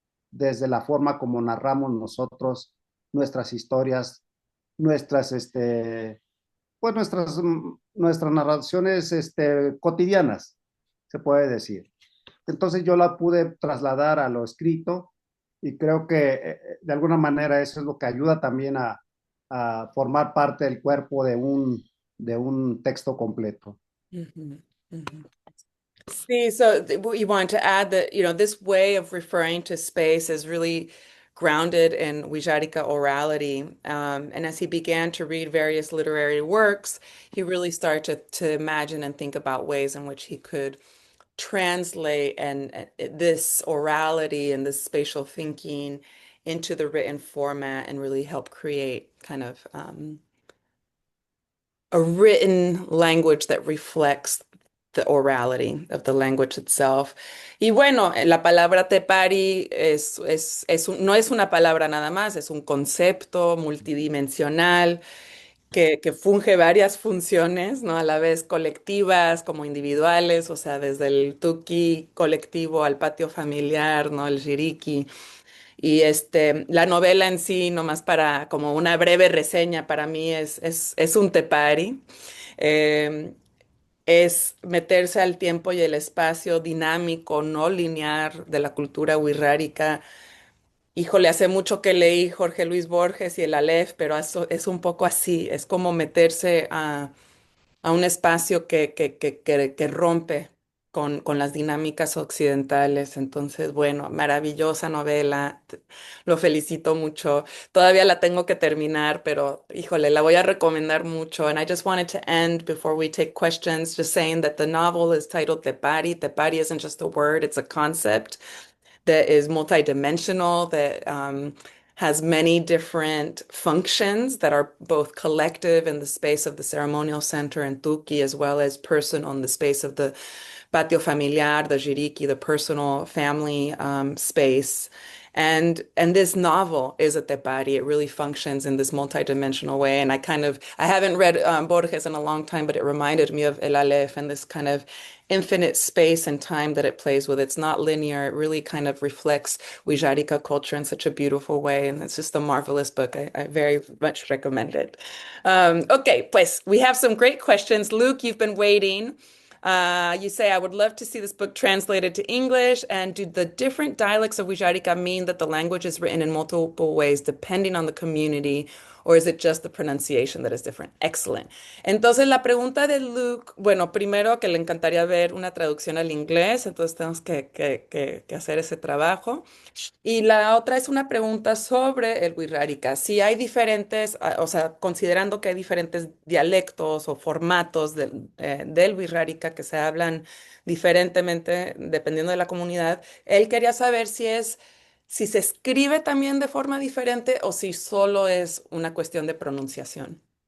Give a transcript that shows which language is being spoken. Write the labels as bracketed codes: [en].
[es] desde la forma como narramos nosotros nuestras historias, nuestras, pues nuestras narraciones cotidianas, se puede decir. Entonces yo la pude trasladar a lo escrito y creo que de alguna manera eso es lo que ayuda también a formar parte del cuerpo de un texto completo. Mhm, mhm. [en] See, so you wanted to add that, this way of referring to space is really grounded in Wijarika orality. And as he began to read various literary works, he really started to imagine and think about ways in which he could translate this orality and this spatial thinking into the written format and really help create kind of a written language that reflects the orality of the language itself. [es] Y bueno, la palabra tepari no es una palabra nada más, es un concepto multidimensional que funge varias funciones, ¿no? A la vez colectivas como individuales, o sea, desde el tuki colectivo al patio familiar, ¿no? El jiriki. Y la novela en sí, nomás para como una breve reseña, para mí es un tepari. Eh, es meterse al tiempo y el espacio dinámico, no lineal de la cultura wixárika. Híjole, hace mucho que leí Jorge Luis Borges y el Aleph, pero eso es un poco así, es como meterse a un espacio que rompe con las dinámicas occidentales. Entonces, bueno, maravillosa novela, lo felicito mucho. Todavía la tengo que terminar, pero híjole, la voy a recomendar mucho. [en] And I just wanted to end before we take questions, just saying that the novel is titled Tepari. Tepari isn't just a word, it's a concept that is multidimensional, that has many different functions that are both collective in the space of the ceremonial center and Tuki, as well as personal in the space of the patio familiar, the jiriki, the personal family space. And this novel is a tepari. It really functions in this multidimensional way. And I haven't read Borges in a long time, but it reminded me of El Aleph and this kind of infinite space and time that it plays with. It's not linear. It really kind of reflects Wijarika culture in such a beautiful way. And it's just a marvelous book. I very much recommend it. Okay, pues we have some great questions. Luke, you've been waiting. You say, I would love to see this book translated to English. And do the different dialects of Wijarika mean that the language is written in multiple ways depending on the community, or is it just the pronunciation that is different? Excellent. [es] Entonces, la pregunta de Luke, bueno, primero que le encantaría ver una traducción al inglés, entonces tenemos que hacer ese trabajo. Y la otra es una pregunta sobre el Wixárika. Si hay diferentes, o sea, considerando que hay diferentes dialectos o formatos del Wixárika que se hablan diferentemente dependiendo de la comunidad, él quería saber si se escribe también de forma diferente o si solo es una cuestión de pronunciación.